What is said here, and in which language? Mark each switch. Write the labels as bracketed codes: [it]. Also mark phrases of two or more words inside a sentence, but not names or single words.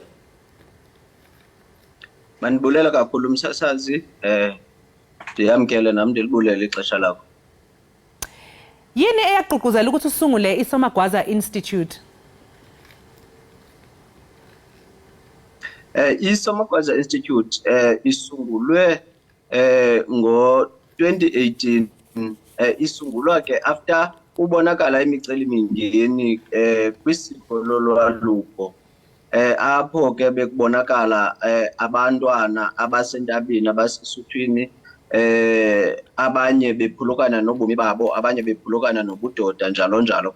[xh] Manibulela kakhulu umsasazi, ndiyamkele nami ndilibulele ixesha lakho. [zu] Yini eyagqugquzela ukuthi usungule iSomagwaza Institute? iSomagwaza Institute isungulwe ngo-2018. [xh] Isungulwa ke after ubonakala imicelimingeni kwisiko lolwaluko, apho ke bekubonakala abantwana abasentabeni abasesuthwini, abanye bephulukana nobomi babo, abanye bephulukana nobudoda njalo njalo.